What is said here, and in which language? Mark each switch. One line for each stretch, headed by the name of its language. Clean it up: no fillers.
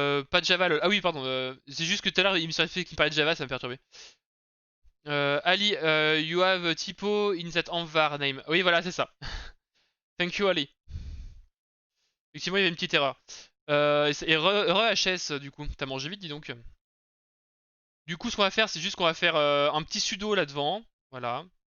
French: Pas de Java, lol. Ah oui, pardon. C'est juste que tout à l'heure, il me serait fait qu'il me parlait de Java, ça me perturbait.
English: Ali, you have a typo in that envar name.
French: Oui, voilà, c'est ça.
English: Thank you,
French: Ali. Effectivement, il y avait une petite erreur. Et re HS, du coup. T'as mangé vite, dis donc. Du coup, ce qu'on va faire, c'est juste qu'on va faire un petit sudo là devant. Voilà.